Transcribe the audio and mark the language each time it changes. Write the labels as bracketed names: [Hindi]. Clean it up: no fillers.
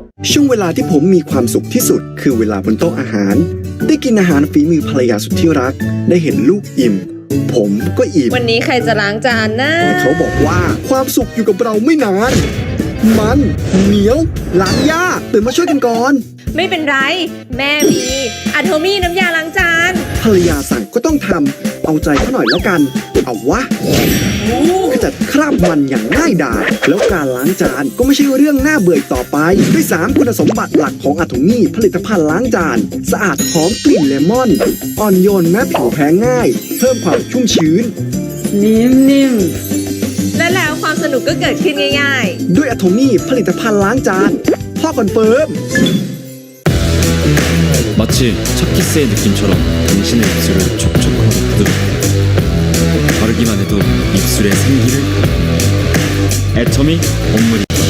[Thai] ช่วงเวลาที่ผมมีความสุขที่สุดคือเวลาบนโต๊ะอาหารได้กินอาหารฝีมือภรรยาสุดที่รักได้เห็นลูกอิ่มผมก็อิ่ม วันนี้ใครจะล้างจานนะ แต่เขาบอกว่าความสุขอยู่กับเราไม่นานมันเหนียวล้างยากตื่นมาช่วยกันก่อน ไม่เป็นไรแม่มีAtomyน้ำยาล้างจาน ภรรยาสั่งก็ต้องทำเอาใจเขาหน่อยแล้วกันเอาวะข จัดคราบมันอย่างง่ายดายแล้วการล้างจานก็ไม่ใช่เรื่องน่าเบื่อต่อไปด้วย3คุณสมบัติหลักของ Atomy ผลิตภัณฑ์ล้างจานสะอาดหอมกลิ่นเลมอนอ่อนโยนแม้ผิวแพ้ง่ายเพิ่มความชุ่มชื้น นิ่มๆและแล้วความสนุกก็เกิดขึ้นง่ายๆ ด้วย Atomy ผลิตภัณฑ์ล้างจานพ่อคอนเฟิร์ม [Korean] 마치 첫 키스의 느낌처럼 당신의 입술을 촉촉하고 부드럽게 바르기만 해도 입술에 생기를 가득 애터미 온물이